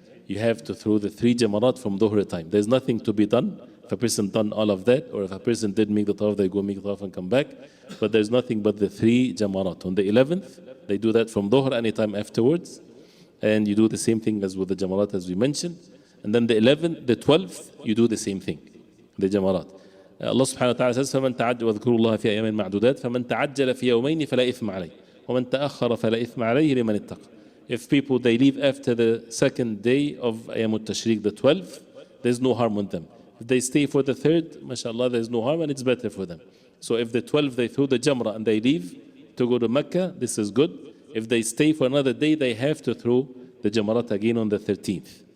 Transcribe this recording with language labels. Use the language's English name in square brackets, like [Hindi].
[English] You have to throw the 3 jamarat from Dhuhr time. There's nothing to be done. If a person done all of that, or if a person did make the tawaf, they go make the tawaf and come back. But there's nothing but the 3 jamarat. On the 11th, they do that from Dhuhr anytime afterwards. And you do the same thing as with the jamarat as we mentioned. And then the 12th, you do the same thing, the jamarat. [Arabic] Allah subhanahu wa ta'ala says, فَمَنْ تَعَجَّلَ وَاذْكُرُوا اللَّهَ فِي أَيَّامٍ مَعْدُودَاتٍ فَمَنْ تَعَجَّلَ فِي يَوْمَيْنِ فَلَا إِثْمَ عَلَيْهِ وَمَنْ تَأَخَّرَ فَلَا إِثْمَ عَلَيْهِ لِمَنِ اتَّقَى. [English] If people, they leave after the second day of Ayyam al-Tashriq, the 12th, there's no harm on them. If they stay for the 3rd, mashallah, there's no harm, and it's better for them. So if the 12th, they throw the jamrah and they leave to go to Mecca, this is good. If they stay for another day, they have to throw the jamarat again on the 13th.